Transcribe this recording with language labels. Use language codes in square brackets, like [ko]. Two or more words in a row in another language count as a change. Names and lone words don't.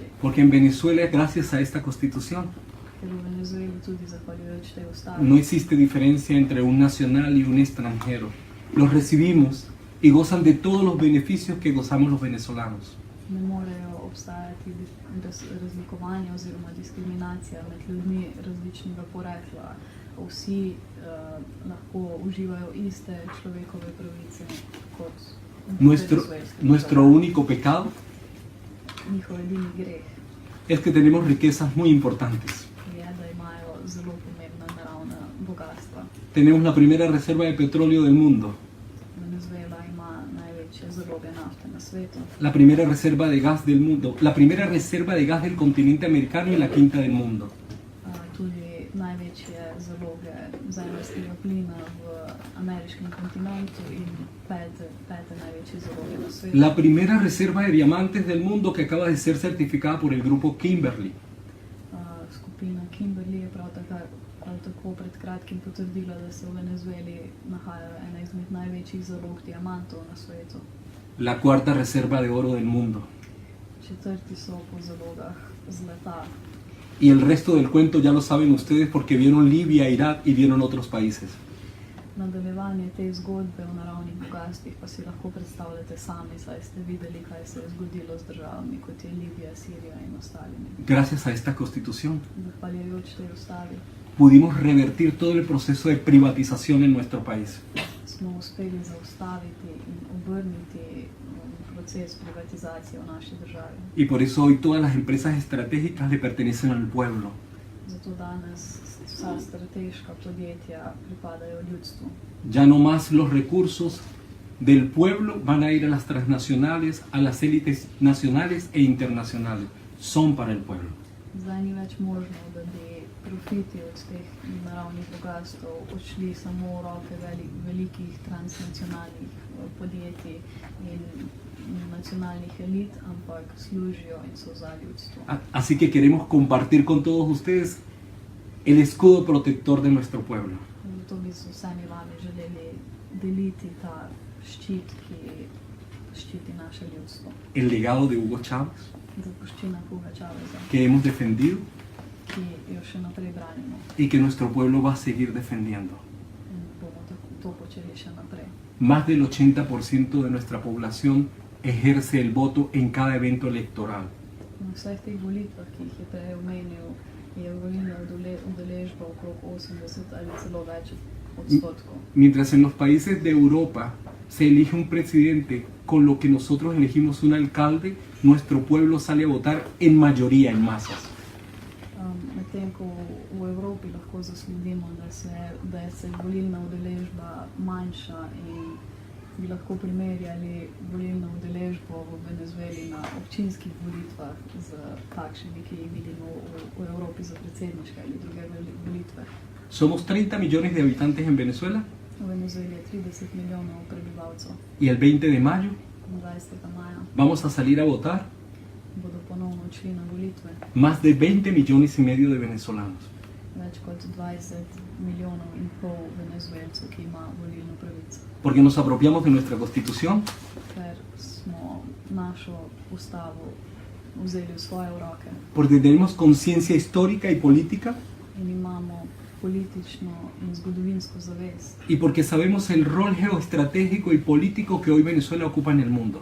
[es] Porque en Venezuela, gracias a esta constitución, [sl] Ker v Venezueli tudi zahvaljujoč tej [es] no [sl] ustavi [es] existe diferencia entre un nacional y un extranjero. Los recibimos y gozan de todos los beneficios que gozamos los venezolanos. [sl] ne morejo obstajati razlikovanja oziroma diskriminacija med ljudmi različnega porekla. Vsi lahko uživajo iste človekove pravice kot venezuelski [es] Nuestro [sl] državljani. [es] único pecado [sl] Njihov edini greh [es] es que tenemos riquezas muy importantes. [sl] je, da imajo zelo pomembna naravna bogatstva. [es] Tenemos la primera reserva de petróleo del mundo, [sl] Venezuela ima največje zaloge nafte na svetu, [es] la primera reserva de gas del mundo, la primera reserva de gas del continente americano y la quinta del mundo. [sl] tudi največje zaloge zemeljskega plina v ameriškem kontinentu in pete največje zaloge na svetu. [es] La primera reserva de diamantes del mundo que acaba de ser certificada por el grupo Kimberly. [sl] Skupina Kimberly je prav tako pred kratkim potrdila, da se v Venezueli nahaja ena izmed največjih zalog diamantov na svetu. [es] La cuarta reserva de oro del mundo. [sl] Četrti so po zalogah zlata. [es] Y el resto del cuento ya lo saben ustedes porque vieron Libia, Irak y vieron otros países. [sl] Nadaljevanje te zgodbe o naravnih bogatstvih pa si lahko predstavljate sami, saj ste videli, kaj se je zgodilo z državami, kot je Libija, Sirija in ostalimi. [es] Gracias a esta constitución [sl] Zahvaljujoč tej ustavi [es] pudimos revertir todo el proceso de privatización en nuestro país. [sl] smo uspeli zaustaviti in obrniti proces privatizacije v naši državi. [es] Y por eso hoy todas las empresas estratégicas le pertenecen al pueblo. [sl] Zato danes vsa strateška podjetja pripadajo ljudstvu. [es] Ya no más los recursos del pueblo van a ir a las transnacionales, a las élites nacionales e internacionales. Son para el pueblo. [sl] Zdaj ni več možno, da bi profiti od teh naravnih bogastev odšli samo v roke velikih transnacionalnih podjetij in nacionalnih elit, ampak služijo in so za ljudstvo. [es] Así que queremos compartir con todos ustedes el escudo protector de nuestro pueblo. [sl] Zato bi z vsemi vami želeli deliti ta ščit, ki ščiti naše ljudstvo. [es] El legado de Hugo Chávez, [sl] Zapuščina Huga Cháveza, [es] que hemos defendido [sl] ki jo še naprej branimo [es] y que nuestro pueblo va a seguir defendiendo. [sl] in bomo to počeli še naprej. [es] Más del 80% de nuestra población ejerce el voto en cada evento electoral. [sl] Na vseh teh volitvah, ki jih je prej omenil, je volilna udeležba okrog 80 ali celo več odstotkov. [es] Mientras en los países de Europa se elige un presidente con lo que nosotros elegimos un alcalde, nuestro pueblo sale a votar en mayoría, en masas. [sl] Medtem ko v Evropi lahko zasledimo, da je se volilna udeležba manjša in bi lahko primerjali volilno udeležbo v Venezueli na občinskih volitvah z takšnimi, ki jih vidimo v Evropi za predsedniške ali druge volitve. [es] Somos 30 millones de habitantes en Venezuela [sl] V Venezueli je 30 milijonov prebivalcev. [es] y el 20 de mayo [sl] 20. maja [es] vamos a salir a votar [sl] bodo ponovno odšli na volitve. [es] más de 20 millones y medio de venezolanos. [sl] Več kot 20 milijonov in pol venezuelcev, ki ima volilno pravico. [es] Porque nos apropiamos de nuestra constitución, [sl] Ker smo našo ustavo vzeli v svoje roke [es] porque tenemos conciencia histórica y política [sl] in imamo politično in zgodovinsko zavest [es] y porque sabemos el rol geoestratégico y político que hoy Venezuela ocupa en el mundo.